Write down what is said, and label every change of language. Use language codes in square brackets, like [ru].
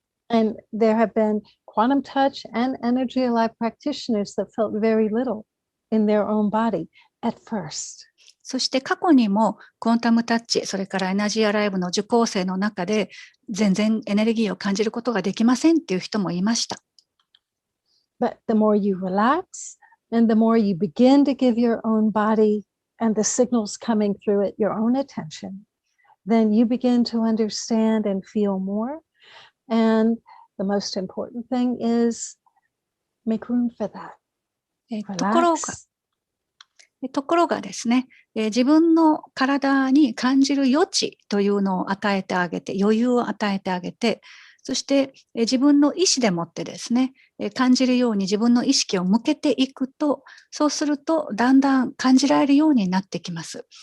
[en] And there have been Quantum Touch and Energy Alive practitioners that felt very little in their own body at first. [ja] そして過去にもクォンタムタッチ、それからエナジーアライブの受講生の中で全然エネルギーを感じることができませんっていう人もいました。 [en] But the more you relax and the more you begin to give your own body and the signals coming through it your own attention, then you begin to understand and feel more. And the most important thing is make room for that. [ja] ところがですね、自分の体に感じる余地というのを与えてあげて、余裕を与えてあげて、そして自分の意思でもってですね、感じるように自分の意識を向けていくと、そうするとだんだん感じられるようになってきます。